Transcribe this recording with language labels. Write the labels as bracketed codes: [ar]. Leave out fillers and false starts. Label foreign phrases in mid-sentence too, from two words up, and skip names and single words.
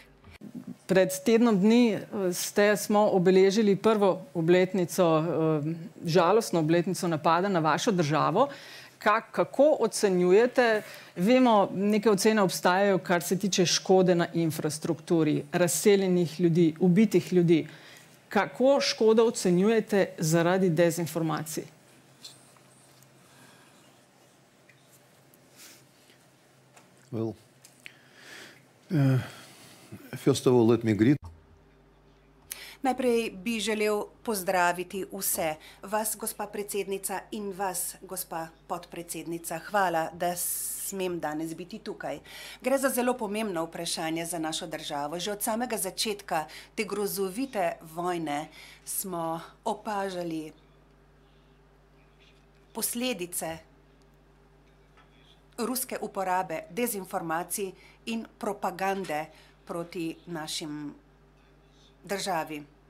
[sl] Pred tednom dni smo obeležili prvo obletnico, žalostno obletnico napada na vašo državo. Kako ocenjujete, vemo, neke ocene obstajajo, kar se tiče škode na infrastrukturi, razseljenih ljudi, ubitih ljudi. Kako škodo ocenjujete zaradi dezinformacij? [en] Well, first of all, let me greet. [sl] Najprej bi želel pozdraviti vse, vas, gospa predsednica, in vas, gospa podpredsednica. Hvala, da smem danes biti tukaj. Gre za zelo pomembno vprašanje za našo državo. Že od samega začetka te grozovite vojne smo opažali posledice ruske uporabe dezinformacij in propagande proti našim državi.